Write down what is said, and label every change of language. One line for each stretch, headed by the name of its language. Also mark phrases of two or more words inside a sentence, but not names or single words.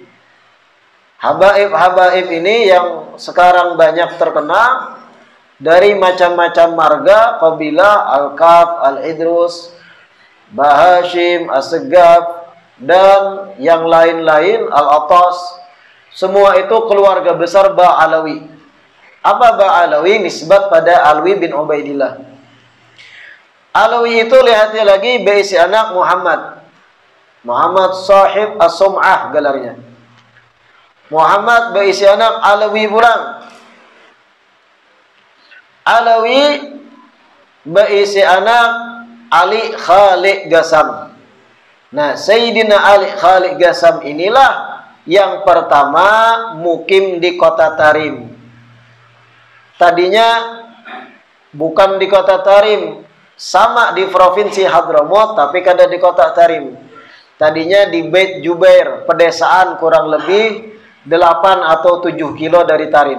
Indonesian: Habaib-habaib ini yang sekarang banyak terkenal dari macam-macam marga, kabilah, Al-Kaf, Al-Idrus, Bahashim, As-Segaf, dan yang lain-lain, Al-Atas. Semua itu keluarga besar Ba'alawi. Apa Ba'alawi?
Banjar: Nisbat pada Alwi bin Ubaidillah. Alawi itu lihatnya lagi beisi anak Muhammad.
Indonesian: Muhammad
Arabic: صاحب الصومعة
Indonesian: gelarnya.
Banjar: Muhammad beisi anak Alawi pulang. Alawi beisi anak Ali Khaliq Gasam. Nah,
Indonesian: Sayyidina Ali Khaliq Gasam inilah yang pertama mukim di kota Tarim.
Banjar: Tadinya bukan di kota Tarim, sama di provinsi Hadramut, tapi kada di kota Tarim.
Indonesian: Tadinya di Bait Jubair, pedesaan kurang lebih 8 atau 7 kilo dari Tarim.